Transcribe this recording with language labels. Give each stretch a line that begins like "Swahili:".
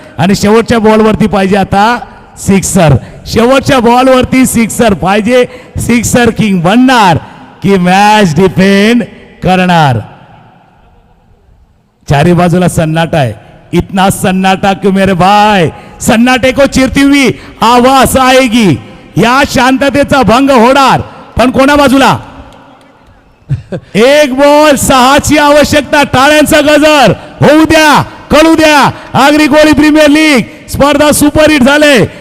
Marathi: आणि शेवटच्या बॉलवरती पाहिजे आता सिक्सर. शेवटच्या बॉलवरती सिक्सर पाहिजे. सिक्सर किंग बनणार की मॅच डिपेंड करणार. चारी बाजूला सन्नाटा आहे.
Hindi: इतना सन्नाटा क्यों मेरे भाई. सन्नाटे को चिरती हुई आवाज आएगी.
Marathi: या शांततेचा भंग होणार, पण कोणा बाजूला. एक बॉल 6ची आवश्यकता. टाळ्यांचा गजर होऊ द्या, कळू द्या. आगरी कोळी प्रीमियर लीग स्पर्धा सुपरहिट झाले.